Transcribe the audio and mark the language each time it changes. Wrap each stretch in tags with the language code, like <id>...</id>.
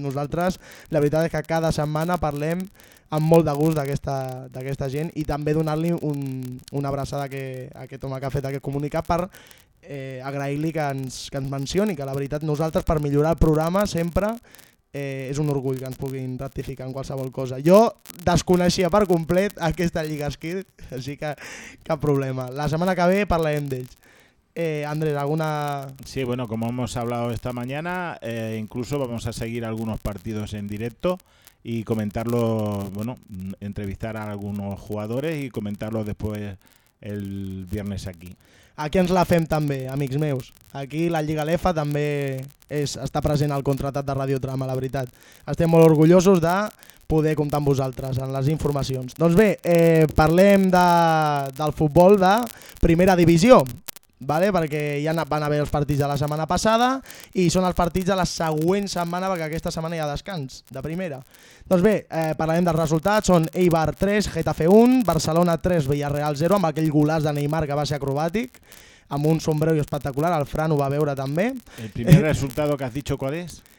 <ca>Nosaltres, la veritat és que cada setmana parlem amb molt de gust d'aquesta gent i també donar-li una abraçada a aquest home que ha fet aquest comunicat per agrair-li que ens mencioni, que la veritat nosaltres per millorar el programa sempre és un orgull que ens puguin ratificar en qualsevol cosa. Jo desconeixia per complet aquesta Lliga Skid, així que cap problema. La setmana que ve parlarem d'ells. Andrés, alguna...</ca> <es>Sí, bueno, como hemos hablado esta mañana, incluso vamos a seguir algunos partidos en directo y comentarlo, bueno, entrevistar a algunos jugadores y comentarlo después el viernes aquí.</es> <ca>Aquí ens la fem també, amics meus. Aquí la Lliga Lefa també està present al contratat de Ràdio Trama, la veritat. Estem molt orgullosos de poder comptar amb vosaltres en les informacions. Doncs bé, parlem del futbol de primera divisió, ¿vale? Perquè ja van haver els partits de la setmana passada i són els partits de la següent setmana, perquè aquesta setmana hi ha descans de primera. Doncs bé, parlarem dels resultats, són Eibar 3, Getafe 1, Barcelona 3, Villarreal 0, amb aquell golaç de Neymar que va ser acrobàtic, amb un sombrero espectacular, el Fran ho va veure també.</ca> <es>El primer resultado que has dicho, ¿cuál es?</es>